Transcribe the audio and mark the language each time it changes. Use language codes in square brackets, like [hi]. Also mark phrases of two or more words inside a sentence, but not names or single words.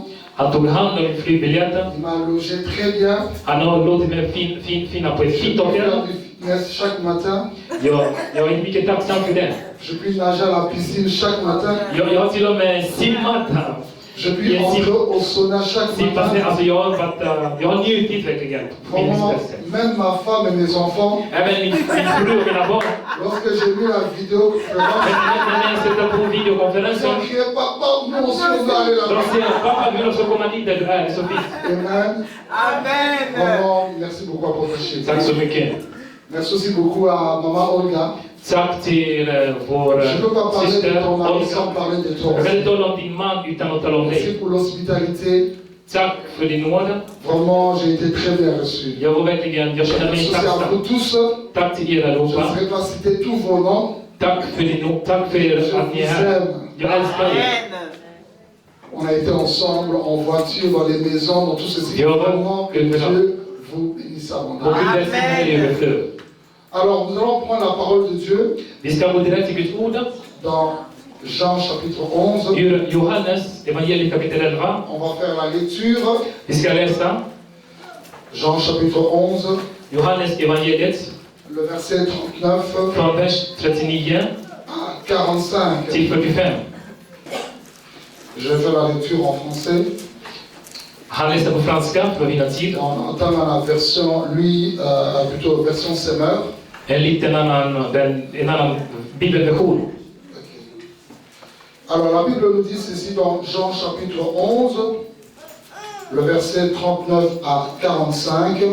[fr] Il m'a logé très bien. Chaque matin. Je puis nager à la piscine chaque matin. Je puis entrer au sauna chaque matin. [sv] Alltså jag har njutit verkligen. [fr] Même ma femme et mes enfants. [sv] Även min fru och mina barn. [fr] Lorsque j'ai vu la vidéoconférence. [sv] När jag sätter på videokonferensen. [fr] Ils criaient papa, mon sauna est là. [sv] De säger pappa, vill också komma dit där du är, så fint. Amen. Amen. [fr] Vraiment, merci beaucoup à Prophète. [sv] Tack så mycket. [fr] Merci aussi beaucoup à maman Olga. [sv] Tack till vår syster Olga. Jag kan inte tala om din man utan att tala om [fr] Merci [sv] dig. [fr] pour l'hospitalité. [sv] Tack för din nåd. [fr] Vraiment, j'ai été très bien reçu. [sv] Jag känner mig [fr] Merci à vous [sv] tacksam. [fr] tous. [sv] Tack till er [fr] Je ne [sv] allihopa. [fr] saurais pas citer tous vos noms. [sv] Tack för att ni är här. Jag älskar er. [fr] On a été ensemble en voiture, dans les maisons, dans tous ces événements. Que Dieu vous bénisse abondamment. Alors, nous allons prendre la parole de Dieu. [sv] Vi ska gå direkt till Guds ord. [fr] Dans Jean chapitre 11. [sv] Ur Johannes evangeliet kapitel 11. [fr] On va faire la lecture. [sv] Vi ska läsa [fr] Jean chapitre 11. [sv] Johannes evangeliet. [fr] Le verset 39. [sv] Från vers 39 [fr] à 45. [sv] till 45. [fr] Je vais faire la lecture en français. [sv] Han läser på franska för att vinna tid. [fr] On entend la version, lui, plutôt version Semeur. [sv] En annan bibelversion. [fr] Alors la Bible nous dit ceci dans Jean chapitre 11, le verset 39 à 45.